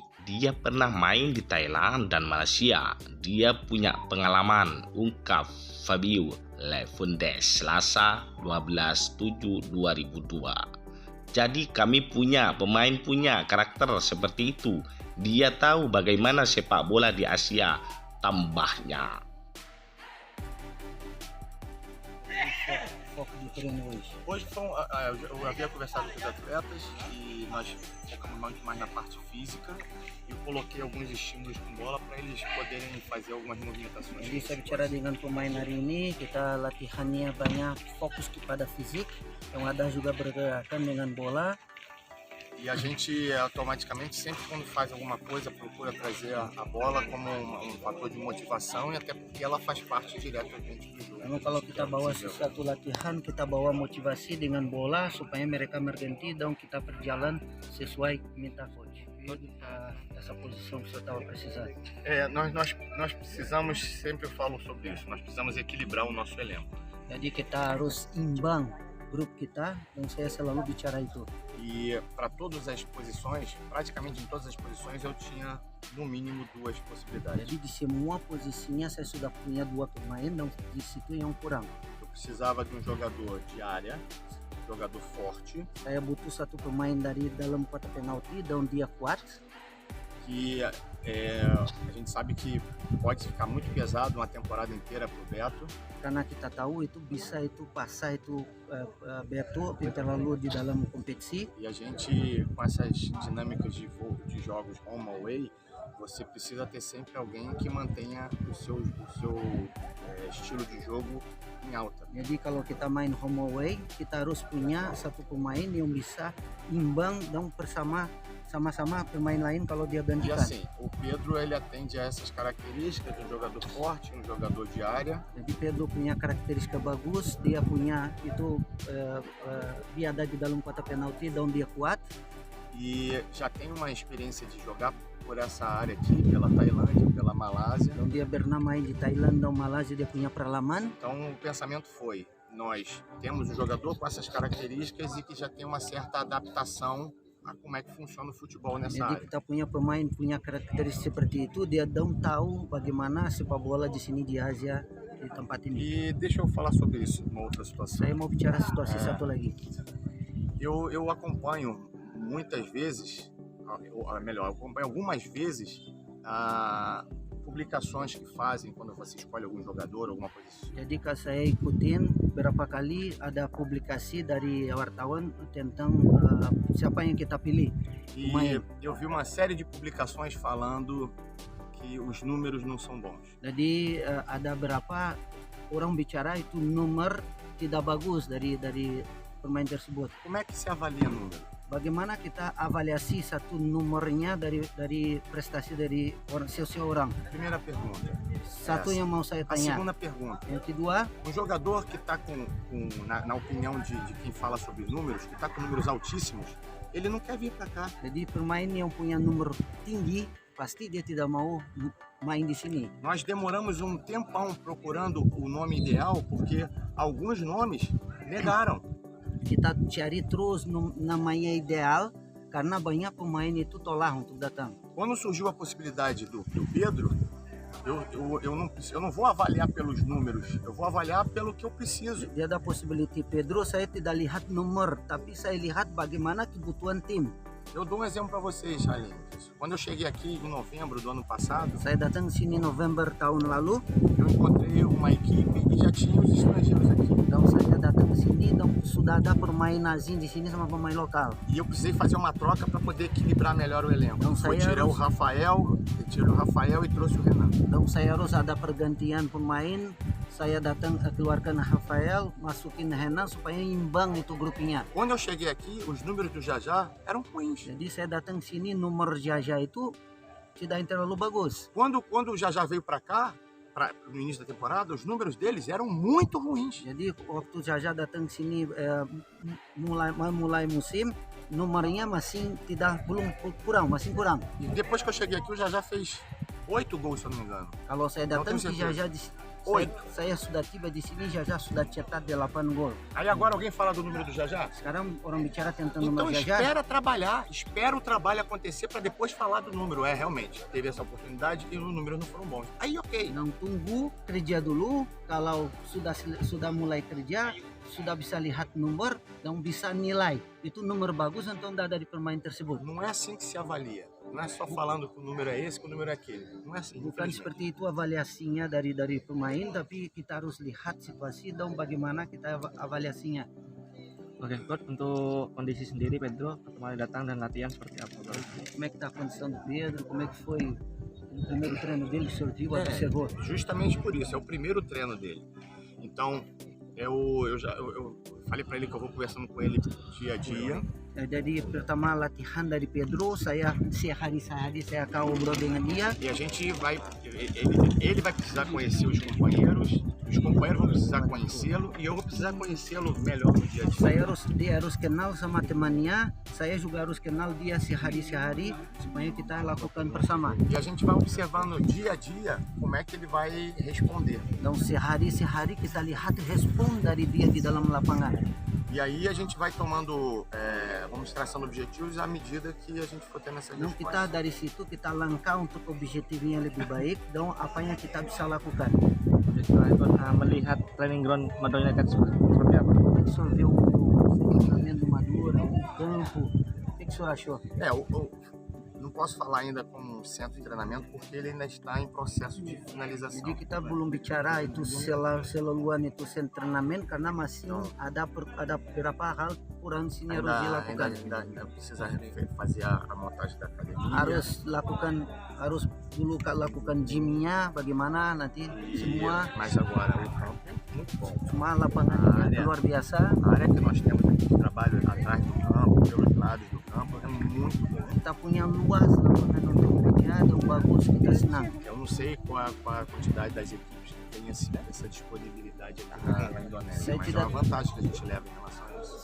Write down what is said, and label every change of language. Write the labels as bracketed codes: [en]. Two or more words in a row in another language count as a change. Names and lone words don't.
[id] Dia pernah main di Thailand dan Malaysia. Dia punya pengalaman, ungkap Fabio Lefundes Selasa 12/7/2002. Jadi kami pemain punya karakter seperti itu. Dia tahu bagaimana sepak bola di Asia, tambahnya. [pt] Foco de treino hoje? Hoje eu havia conversado com os atletas e nós focamos muito mais na parte física e eu coloquei alguns estímulos com bola para eles poderem fazer algumas movimentações. [id] Jadi saya bicara dengan pemain hari ini, kita latihannya banyak fokus kepada fisik, yang ada juga bergerakan dengan bola. [pt] E a gente automaticamente, sempre quando faz alguma coisa, procura trazer a bola como um fator de motivação e até porque ela faz parte diretamente do jogo. [id] Karena kalau kita bawa sesuatu latihan, kita bawa motivasi dengan bola supaya mereka berganti dan kita berjalan sesuai minta coach. [pt] Essa posição que você estava precisando. Nós precisamos, sempre eu falo sobre isso, nós precisamos equilibrar o nosso elenco. [id] Jadi kita harus imbang grup kita, dan saya selalu bicara itu. [pt] E para todas as posições, praticamente em todas as posições, eu tinha no mínimo duas possibilidades. [id] Jadi di semua posisinya saya sudah punya dua pemain, dan di situ yang kurang. [pt] Eu precisava de um jogador de área, um jogador forte. [id] Saya butuh satu pemain dari dalam kotak penalti dan dia kuat. [pt] Que a gente sabe que pode ficar muito pesado uma temporada inteira para o Beto. [id] Karena kita tahu itu bisa itu pasar itu Beto terlalu di dalam kompetisi. [pt] E a gente, com essas dinâmicas de jogos [en] home away, [pt] você precisa ter sempre alguém que mantenha o seu estilo de jogo em alta. [id] Jadi kalau kita main [en] home away, [id] kita harus punya satu pemain yang bisa imbang dan sama-sama pemain lain kalau dia gantikan. [pt] E assim, o Pedro ele atende a essas características de um jogador forte, um jogador de área. [id] Jadi Pedro punya karakteristik bagus, dia punya itu dia ada di dalam kotak penalti dan dia kuat. [pt] E já tem uma experiência de jogar por essa área aqui, pela Tailândia, pela Malásia. [id] Dan dia pernah main di Thailand dan Malaysia, dia punya pengalaman. [pt] Então o pensamento foi, nós temos um jogador com essas características e que já tem uma certa adaptação a como é que funciona o futebol nessa [id] Jadi [pt] área. [id] kita punya pemain punya karakteristik seperti itu, dia tahu bagaimana sepak bola di sini di Asia, di tempat ini. [pt] E deixa eu falar sobre isso, uma outra situação. [id] Saya mau bicara situasi satu lagi. [pt] Eu acompanho muitas vezes, eu acompanho algumas vezes publicações que fazem quando você escolhe algum jogador, alguma coisa assim. [id] Jadi kalau saya ikutin beberapa kali ada publikasi dari wartawan tentang siapa yang kita pilih. [pt] E eu vi uma série de publicações falando que os números não são bons. [id] Jadi ada berapa orang bicara itu nomor tidak bagus dari pemain tersebut. [pt] Como é que se avalia número? [id] Bagaimana kita avaliasi satu nomornya dari prestasi dari seseorang? [pt] Primeira pergunta. [id] Satu yang mau saya [pt] A [id] tanya. [pt] segunda pergunta. [id] Yang kedua, [pt] Um jogador que está na opinião de quem fala sobre números, que está com números altíssimos, ele não quer vir para cá. [id] jadi pemain yang punya nomor tinggi pasti dia tidak mau main di sini. [pt] Nós demoramos um tempão procurando o nome ideal porque alguns nomes negaram. [id] Kita cari terus namanya ideal karena banyak pemain itu tolak untuk datang. [pt] Quando surgiu a possibilidade do Pedro, eu não vou avaliar pelos números, eu vou avaliar pelo que eu preciso. [id] Dia ada possibility Pedro, saya tidak lihat nomor, tapi saya lihat bagaimana kebutuhan tim. [pt] Eu dou um exemplo para vocês, Aline. Quando eu cheguei aqui em novembro do ano passado, [id] Saya datang sini November tahun lalu, [pt] eu encontrei uma equipe e já tinha os estrangeiros aqui. [id] dan saya datang ke sini dan sudah ada pemain asing di sini sama pemain lokal. [pt] E eu precisei fazer uma troca para poder equilibrar melhor o elenco. Então, Fui [id] saya [pt] tirar o Rafael e trouxe o Renan. [id] Dan saya harus ada pergantian pemain. Saya datang keluarkan Rafael, masukin Renan supaya imbang itu grupnya. [pt] Quando eu cheguei aqui, os números do Jajá eram ruins. [id] Jadi saya datang sini nomor Jaja itu tidak terlalu bagus. [pt] Quando o Jajá veio para cá, no início da temporada, os números deles eram muito ruins. [id] Jadi waktu Jaja datang sini mulai musim, nomornya masih tidak belum kurang, masih kurang. [pt] E depois que eu cheguei aqui, o Jajá fez 8 gols, se eu não me engano. [id] Kalau saya [pt] Não [id] datang [pt] tenho [id] ke [pt] certeza. Jajá, Oito. [id] saya sudah tiba di sini, Jajá sudah cetak 8 gol. [pt] Aí agora alguém fala do número do Jajá? [id] Sekarang orang bicara tentang [pt] Então [id] nomor Jajá. [pt] espera trabalhar, espera o trabalho acontecer para depois falar do número. É, realmente, teve essa oportunidade e os números não foram bons. Aí ok. [id] Yang tunggu kerja dulu, kalau sudah mulai kerja, sudah bisa lihat nomor dan bisa nilai itu nomor bagus atau tidak dari pemain tersebut. [pt] Não é assim que se avalia. Não é só falando que o número é esse, que o número é aquele. Não é assim. [id] Bukan [pt] infelizmente. [id] seperti itu avaliasinya dari pemain, tapi kita harus lihat situasi dan bagaimana kita avaliasinya. Oke, Coach, untuk kondisi sendiri Pedro kemarin datang dan latihan seperti apa? [pt] Como é que está a condição do Pedro? Como é que foi o primeiro treino dele? O senhor viu, observou? Justamente por isso, é o primeiro treino dele. Então, eu falei para ele que eu vou conversando com ele dia a dia. [id] Jadi pertama latihan dari Pedro, saya sehari saya akan ngobrol dengan dia. [pt] E a gente vai, ele vai precisar conhecer os companheiros vão precisar conhecê-lo e eu vou precisar conhecê-lo melhor no dia a dia. [id] Dia harus kenal sama temannya, saya juga harus kenal dia sehari supaya kita lakukan bersama. [pt] E a gente vai observando dia a dia como é que ele vai responder. [id] Dan sehari kita lihat respon dari dia di dalam lapangan. [pt] E aí a gente vai tomando, vamos traçando objetivos à medida que a gente for tendo essas [id] Dan kita [pt] respostas. [id] dari situ kita langkah untuk objektif yang lebih baik dan apa yang kita bisa lakukan. Melihat [en] training ground [id] Madura United seperti apa? [pt] O que o senhor viu o treinamento do Madura, o campo? O que o senhor achou? Não posso falar ainda como centro de treinamento porque ele ainda está em processo de finalização. [id] Jadi kita belum bicara itu selaluan itu treinamento karena masih ada beberapa hal kurang sini harus dilakukan. [pt] Ainda precisa fazer a montagem da academia. [id] Harus dulu lakukan gymnya bagaimana nanti semua. [pt] Mas agora o campo é muito bom. [id] Semua lapangannya luar biasa. [pt] A área que nós temos aqui de trabalho atrás do campo, pelos lados do campo, é muito bom. [id] Kita punya luas lapangan untuk kerja dan bagus, kita senang. [pt] Eu não sei qual a quantidade das equipes que tem essa disponibilidade aqui na Indonésia, mas é uma vantagem que a gente leva em relação a isso.